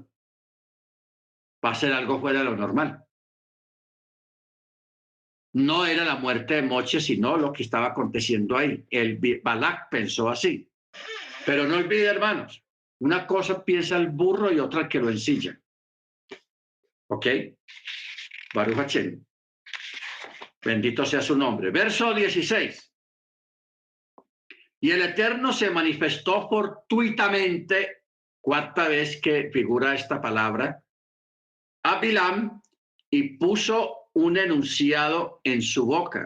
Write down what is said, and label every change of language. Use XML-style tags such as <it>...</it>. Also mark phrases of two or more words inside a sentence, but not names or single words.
<es>Va a ser algo fuera de lo normal. No era la muerte de Moche, sino lo que estaba aconteciendo ahí. Balac pensó así. Pero no olvide, hermanos, una cosa piensa el burro y otra que lo ensilla.</es> <he>¿Ok? ברוך השם.</he> <es>Bendito sea su nombre. Verso 16. Y el Eterno se manifestó fortuitamente, cuarta vez que figura esta palabra, a Bilam y puso un enunciado en su boca.</es>